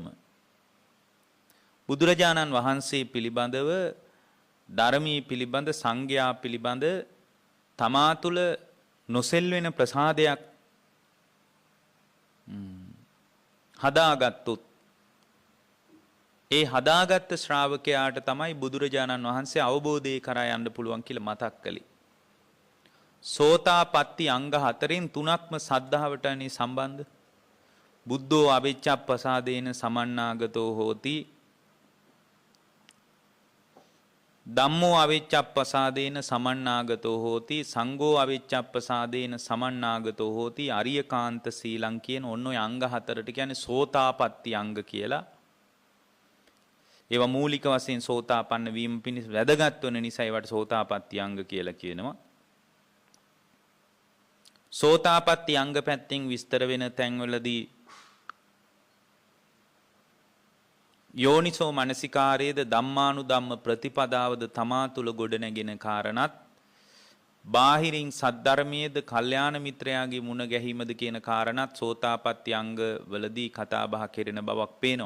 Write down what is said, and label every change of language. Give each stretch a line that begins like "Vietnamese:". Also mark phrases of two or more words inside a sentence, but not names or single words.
Sinhala: බුදුරජාණන් වහන්සේ පිළිබඳව, ධර්මයේ පිළිබඳ, සංඝයා පිළිබඳ තමා තුළ නොසෙල්වෙන ප්‍රසාදයක් හදාගත්තොත් ඒ හදාගත්ත ශ්‍රාවකයාට තමයි බුදුරජාණන් වහන්සේ අවබෝධය කරා යන්න පුළුවන් කියලා මතක් කළේ. සෝතාපට්ටි අංග 4න් 3ක්ම සද්ධාවටනේ සම්බන්ධ.
Pali: බුද්ධෝ අවිච්ඡප්පසාදේන සමන්නාගතෝ හෝති. ධම්මෝ අවිච්ඡප්පසාදේන සමන්නාගතෝ හෝති. සංඝෝ අවිච්ඡප්පසාදේන සමන්නාගතෝ හෝති. අරියකාන්ත සීලං
Sinhala: කියන ඔන්න ඔය අංග 4ට කියන්නේ සෝතාපට්ටි අංග කියලා. ඒවා මූලික වශයෙන් සෝතාපන්න වීම පිණිස වැදගත් වන නිසා ඒවට සෝතාපට්ටි අංග කියලා කියනවා. සෝතාපට්ටි අංග පැත්තෙන් විස්තර වෙන තැන්වලදී යෝනිසෝ මනසිකාරයේද ධම්මානුධම්ම ප්‍රතිපදාවද තමා තුළ ගොඩනැගෙන කාරණත්, බාහිරින් සද්ධර්මයේද කල්යාණ මිත්‍රයාගේ මුණ ගැහිමද කියන කාරණත් සෝතාපට්ටි අංග වලදී කතා බහ කෙරෙන බවක් පේනවා.